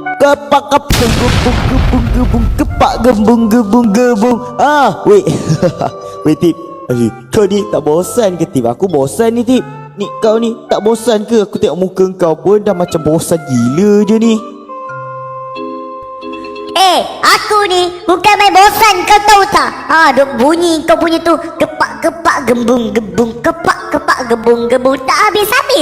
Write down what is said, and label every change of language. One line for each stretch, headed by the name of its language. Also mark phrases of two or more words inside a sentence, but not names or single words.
Malay: kepak kepung gebung gebung gebung kepak gebung gebung gebung. Wait. Wait Tip. Kau ni tak bosan ke Tip? Aku bosan ni Tip. Ni kau ni tak bosan ke? Aku tengok muka kau pun dah macam bosan gila je ni. Aku ni bukan main bosan, kau tahu tak? Duk bunyi kau punya tu kepak-kepak gembung gebung, kepak-kepak gebung gebung, tak habis-habis.